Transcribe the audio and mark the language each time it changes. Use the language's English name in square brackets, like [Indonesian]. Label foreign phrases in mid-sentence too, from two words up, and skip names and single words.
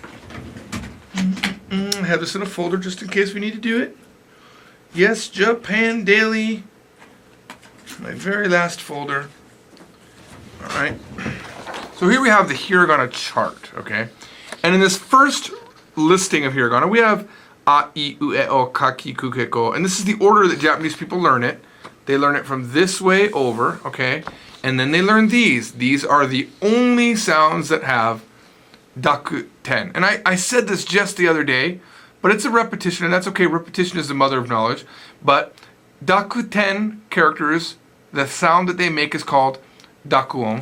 [English] I have this in a folder just in case we need to do it. Yes, Japan Daily. My very last folder. All right. So here we have the hiragana chart, okay? And in this first listing of hiragana, we have [Japanese] a, I, u, e, o, kaki, kuke, ko. [English] And this is the order that Japanese people learn it. They learn it from this way over, okay? And then they learn these. These are the only sounds that have dakuten. And I said this just the other day, but it's a repetition, and that's okay. Repetition is the mother of knowledge. But dakuten characters, the sound that they make is called dakuon.